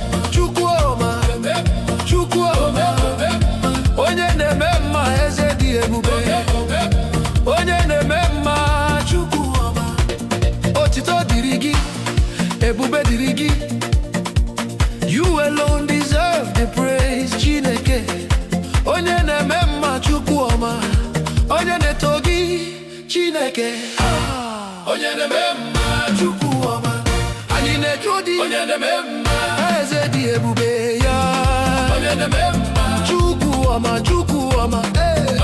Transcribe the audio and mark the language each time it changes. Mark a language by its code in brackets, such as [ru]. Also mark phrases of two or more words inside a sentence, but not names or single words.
[ig] Chukwu ọma, Chukwu ọma. Onye na-eme mma, eze dị ebube. Onye na-eme mma, Chukwu ọma. Otito dịrị gị, ebube dịrị gị. [en] You alone deserve the praise, [ig] Chineke. Onye na-eme mma, Chukwu ọma. Onye na-eto gị, Chineke, ah, Onye na-eme mma, Chukwu ọma, anyị na-eju dị. onye na-eme mma, Eze dị ebube ya. onye na-eme mma, Chukwu ọma, Chukwu ọma, eh.